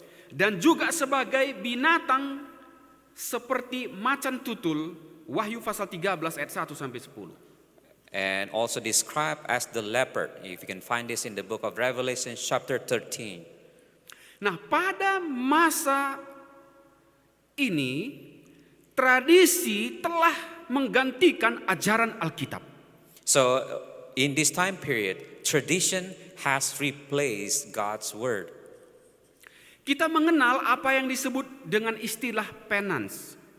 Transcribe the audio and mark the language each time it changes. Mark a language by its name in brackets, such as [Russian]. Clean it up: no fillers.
[Indonesian] Dan juga sebagai binatang seperti macan tutul, Wahyu pasal 13 ayat 1 sampai 10. [English] and also described as the leopard. If you can find this in the book of Revelation chapter 13. [Indonesian] Nah, pada masa ini tradisi telah menggantikan ajaran Alkitab. [English] So in this time period, tradition has replaced God's word. [Indonesian] Kita mengenal apa yang disebut dengan istilah penance.